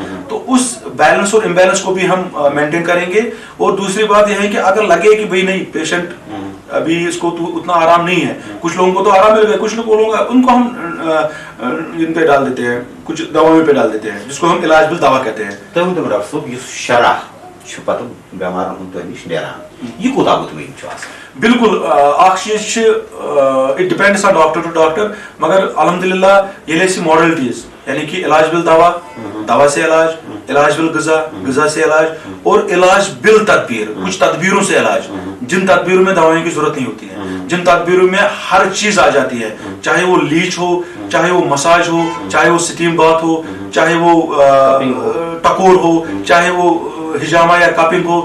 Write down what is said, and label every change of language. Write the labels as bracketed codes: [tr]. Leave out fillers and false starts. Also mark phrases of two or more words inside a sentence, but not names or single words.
[ur] تو اس بیلنس اور امبیلنس کو بھی ہم مینٹین کریں گے. اور دوسری بات یہ ہے کہ اگر لگے کہ بھائی نہیں پیشنٹ ابھی اس کو تو اتنا آرام نہیں ہے، کچھ لوگوں کو تو آرام مل گیا، کچھ لوگوں کو ان کو ہم ان پہ ڈال دیتے ہیں، کچھ دواؤں پہ ڈال دیتے ہیں، جس کو ہم علاج بالدوا کہتے ہیں. [ks] तो डॉक्टर साहब ये शरह पत बेमार नश नेरान यह कूत मुतमईन. [ur] بالکل [en] it depends on doctor to doctor, [ur] مگر الحمدللہ یہ موڈیلیٹیز یعنی کہ علاج بالدوا، دوا سے علاج، علاج بالغذا، غذا سے علاج، اور علاج بالتدبیر، کچھ تدبیروں سے علاج، جن تدبیروں میں دواؤں کی ضرورت نہیں ہوتی ہے، جن تدبیروں میں ہر چیز آ جاتی ہے، چاہے وہ لیچ ہو، چاہے وہ مساج ہو، چاہے وہ اسٹیم باتھ ہو، چاہے وہ ٹکور ہو، چاہے وہ حجامہ یا کپنگ ہو.